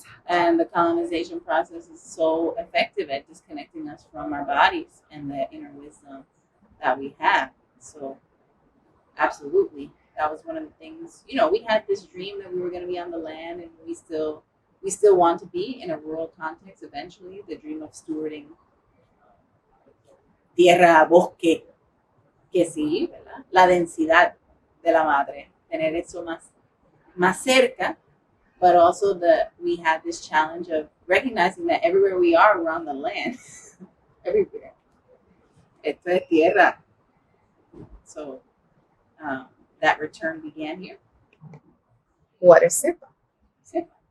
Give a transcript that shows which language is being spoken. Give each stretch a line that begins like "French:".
English: And the colonization process is so effective at disconnecting us from our bodies and the inner wisdom that we have. So, absolutely, that was one of the things. We had this dream that we were going to be on the land, and we still want to be in a rural context eventually. The dream of stewarding tierra, bosque,
Spanish: que sí, ¿verdad? La densidad de la madre, tener eso más cerca.
English: But also we had this challenge of recognizing that everywhere we are, we're on the land. Everywhere.
Spanish: Esto es tierra.
English: So that return began here. What is CEPA?